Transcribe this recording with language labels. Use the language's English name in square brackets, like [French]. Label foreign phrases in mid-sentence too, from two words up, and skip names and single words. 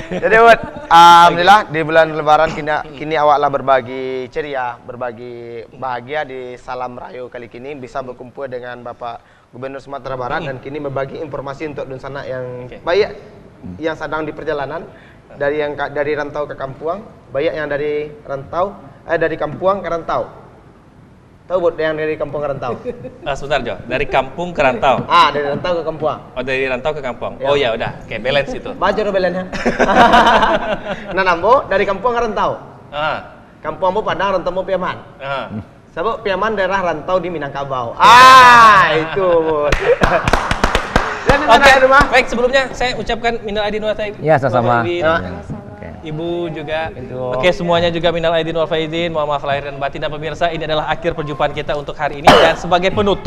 [Indonesian] Jadi buat alhamdulillah di bulan Lebaran kini awaklah berbagi ceria, berbagi bahagia di Salam Rayo kali kini bisa berkumpul dengan Bapak Gubernur Sumatera Barat dan kini berbagi informasi untuk Dunsana yang baik yang sedang di perjalanan dari rantau ke kampung, banyak yang dari kampung ke rantau. Tahu buat yang dari kampung ke rantau? Sebentar Jo, dari kampung ke rantau. Dari rantau ke kampung. Oh, dari rantau ke kampung. Oh ya udah, kayak balance itu. Baca dulu balance-nya. Nah, nambo dari kampung ke rantau. Kampung bu Padang, rantau bu Piaman. Sebab Piaman daerah rantau di Minangkabau. Itu. Oke, baik sebelumnya saya ucapkan [Arabic] من العائدين والفائزين. [Indonesian] Ya, sama-sama. Ibu juga. Oke, semuanya juga [Arabic] من العائدين والفائزين. [Indonesian] Mohon maaf lahir dan batin. Dan pemirsa, ini adalah akhir perjumpaan kita untuk hari ini.